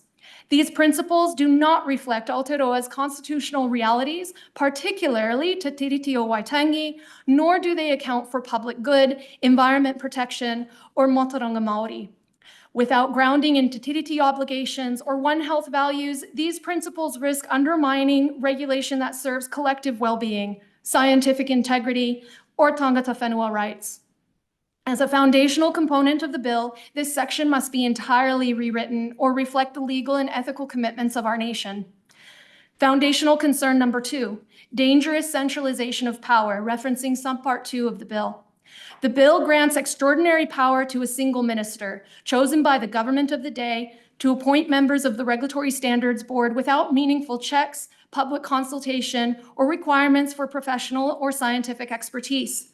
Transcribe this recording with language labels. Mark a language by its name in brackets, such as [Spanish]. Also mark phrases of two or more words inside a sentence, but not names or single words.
[English] These principles do not reflect Aotearoa's constitutional realities, particularly Te Tiriti o Waitangi, nor do they account for public good, environment protection, or [Māori] Motoranga Māori. [English] Without grounding in Te Tiriti obligations or One Health values, these principles risk undermining regulation that serves collective well-being, scientific integrity, or [Māori] tangata whenua [English] rights. As a foundational component of the bill, this section must be entirely rewritten or reflect the legal and ethical commitments of our nation. Foundational concern number 2, dangerous centralization of power, referencing subpart 2 of the bill. The bill grants extraordinary power to a single minister, chosen by the government of the day, to appoint members of the Regulatory Standards Board without meaningful checks, public consultation, or requirements for professional or scientific expertise.